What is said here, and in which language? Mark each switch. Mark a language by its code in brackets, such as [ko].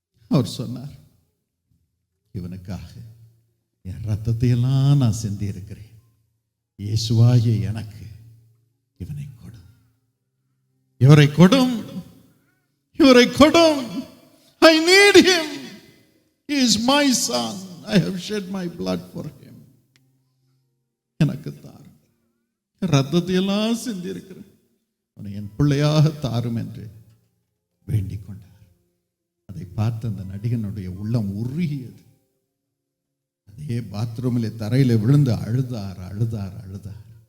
[ta] அவர் சொன்னார், இவனுக்காக என் ரத்தத்தை எல்லாம் நான் சிந்தி இருக்கிறேன். இயேசுவாகிய எனக்கு இவனை கொடும், இவரை கொடும், இவரை கொடும். [en] I need him. He is my son. I have shed my blood for him. [ta] எனக்கு தாரும், ரத்தத்தை எல்லாம் சிந்தி இருக்கிறேன், அவனை என் பிள்ளையாக தாரும் என்று வேண்டிக் கொண்டார். அதை பார்த்து அந்த நடிகனுடைய உள்ளம் உருகியது. அதே பாத்ரூமிலே தரையில விழுந்து அழுதார் அழுதார் அழுதார்.